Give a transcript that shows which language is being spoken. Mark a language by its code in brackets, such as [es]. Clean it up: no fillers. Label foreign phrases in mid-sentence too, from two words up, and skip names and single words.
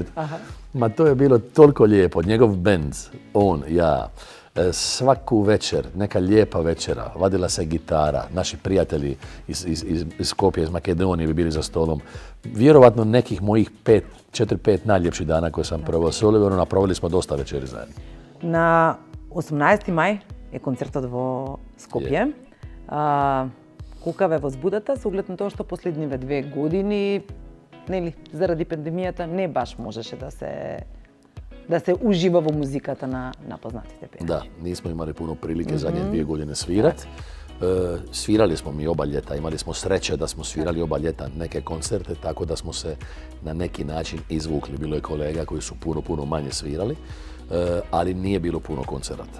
[hr] Ma to je bilo toliko lijepo. Njegov bend, on, ja, svaku večer, neka lijepa večera, vadila se gitara, naši prijatelji iz Skopje, iz Makedonije bi bili za stolom. Vjerovatno nekih mojih 4-5 najljepših dana koje sam proveo s Oliverom, a proveli smo dosta večeri zajedno. [mk] На 18. мај е концертот во Скопје. Кукаве возбудата, со оглед на тоа што последниве 2 години, нели, заради пандемијата, не баш можеше да се ужива во музиката на познатите пејачи. [hr] Da, nismo imali puno prilike zadnje 2 godine svirat. Svirali smo mi oba ljeta, imali smo sreće da smo svirali oba ljeta neke koncerte, tako da smo se na neki način izvukli. Bilo je kolega koji su puno manje svirali, ali nije bilo puno koncerata.